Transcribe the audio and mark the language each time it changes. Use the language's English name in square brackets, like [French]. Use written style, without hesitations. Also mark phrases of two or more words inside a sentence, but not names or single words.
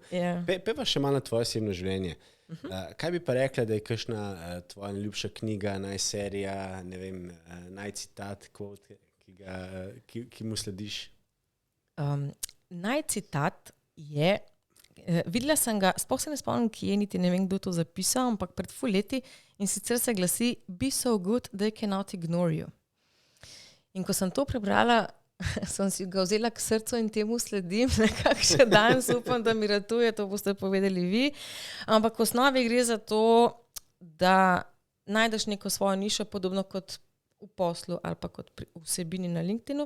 [Slovenian] Peva še malo na tvoje osebno življenje. Kaj bi pa rekla, da je kakšna tvoja najljubša knjiga, najserija, ne vem, najcitat, ki mu slediš? Najcitat je, videla sem ga, sploh se ne spomnim, kje, niti ne vem, kdo to zapisal, ampak pred ful leti in sicer se glasi [English] Be so good they cannot ignore you. [Slovenian] In ko sem to prebrala, sem si ga vzela k srcu in temu sledim, nekako še danes upam, da mi ratuje, to boste povedali vi. Ampak v osnovi gre za to, da najdeš neko svojo nišo, podobno kot v poslu ali pa kot pri vsebini na LinkedInu.